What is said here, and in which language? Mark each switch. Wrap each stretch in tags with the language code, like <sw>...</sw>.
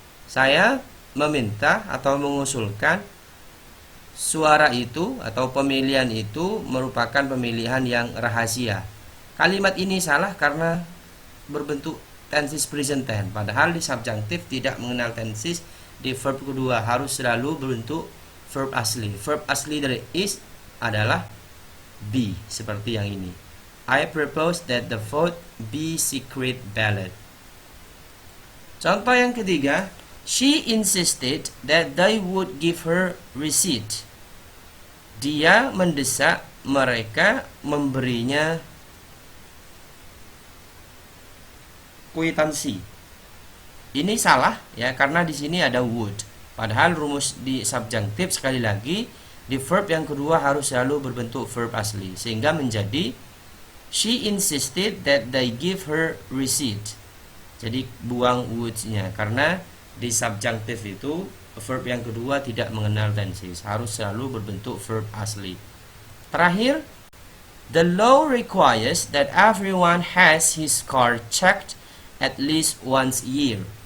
<id>Saya meminta atau mengusulkan suara itu atau pemilihan itu merupakan pemilihan yang rahasia. Kalimat ini salah karena berbentuk tenses present tense. Padahal di subjunctive tidak mengenal tenses. Di verb kedua harus selalu berbentuk verb asli. Verb asli dari is adalah be, seperti yang ini.</id> <en>I propose that the vote be secret ballot.</en> <id>Contoh yang ketiga,</id> <en>she insisted that they would give her receipt.</en> <id>Dia mendesak mereka memberinya kwitansi. Ini salah ya, karena di sini ada would. Padahal rumus di subjunctive sekali lagi di verb yang kedua harus selalu berbentuk verb asli, sehingga menjadi</id> <en>she insisted that they give her receipt.</en> <id>Jadi buang would-nya karena di subjunctive itu verb yang kedua tidak mengenal tenses, harus selalu berbentuk verb asli. Terakhir,</id> <en>the law requires that everyone has his car checked at least once a year.</en>